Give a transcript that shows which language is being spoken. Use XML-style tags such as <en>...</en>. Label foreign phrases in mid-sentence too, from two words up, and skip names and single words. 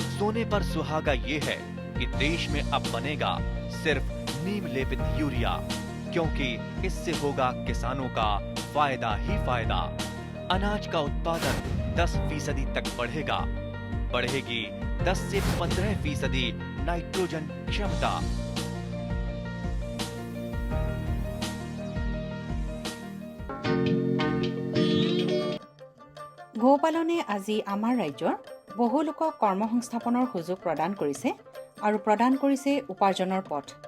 <hi>सोने पर सुहागा ये है कि देश में अब बनेगा सिर्फ नीम लेपित यूरिया, क्योंकि इससे होगा किसानों का फायदा ही फायदा। अनाज का उत्पादन 10% तक बढ़ेगा। बढ़ेगी 10 से 15% नाइट्रोजन क्षमता।</hi> <as>গোপালনে আজি আমাৰ ৰাজ্যৰ বহু লোকক কৰ্মসংস্থাপনৰ সুযোগ প্ৰদান কৰিছে আৰু প্ৰদান কৰিছে উপাৰ্জনৰ পথ।</as>